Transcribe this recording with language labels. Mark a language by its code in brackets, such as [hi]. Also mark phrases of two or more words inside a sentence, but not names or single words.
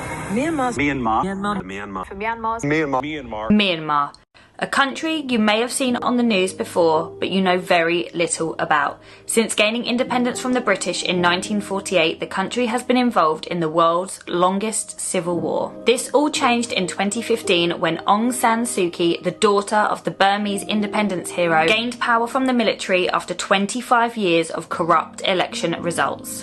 [en] Myanmar. Myanmar. Myanmar. Myanmar. Myanmar. Myanmar. Myanmar, a country you may have seen on the news before, but you know very little about. Since gaining independence from the British in 1948, the country has been involved in the world's longest civil war. This all changed in 2015 when Aung San Suu Kyi, the daughter of the Burmese independence hero, gained power from the military after 25 years of corrupt election results.